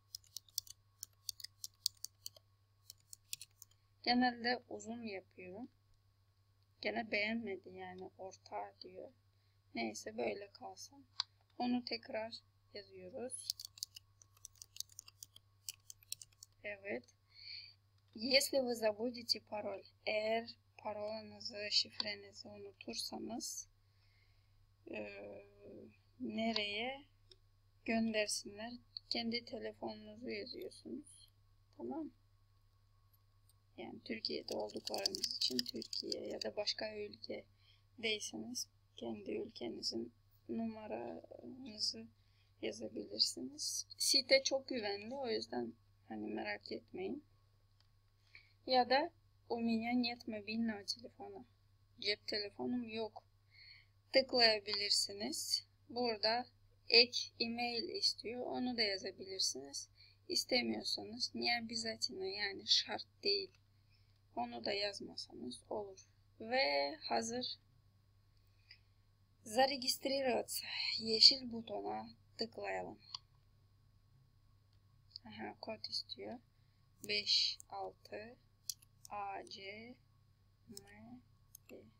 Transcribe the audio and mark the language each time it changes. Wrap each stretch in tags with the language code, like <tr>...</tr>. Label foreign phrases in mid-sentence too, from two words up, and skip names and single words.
<tr>Genelde uzun yapıyorum. Gene beğenmedi yani orta diyor. Neyse böyle kalsın. Onu tekrar yazıyoruz. Evet.</tr> <ru>Если вы забудете пароль,</ru> <tr>eğer parolünüzü, şifrenizi unutursanız nereye göndersinler? Kendi telefonunuzu yazıyorsunuz. Tamam. Yani Türkiye'de olduklarınız için Türkiye ya da başka ülkedeyseniz kendi ülkenizin numaranızı yazabilirsiniz. Site çok güvenli, o yüzden hani merak etmeyin. Ya da</tr> <ru>у меня нет мобильного телефона.</ru> <tr>Cep telefonum yok. Tıklayabilirsiniz. Burada ek e-mail istiyor. Onu da yazabilirsiniz. İstemiyorsanız</tr> <ru>не обязательно</ru> <tr>yani şart değil. Onu da yazmasanız olur. Ve hazır.</tr> <ru>Зарегистрироваться.</ru> <tr>Yeşil butona tıklayalım. Aha, kod istiyor. 5, 6, A, C, M, B.</tr>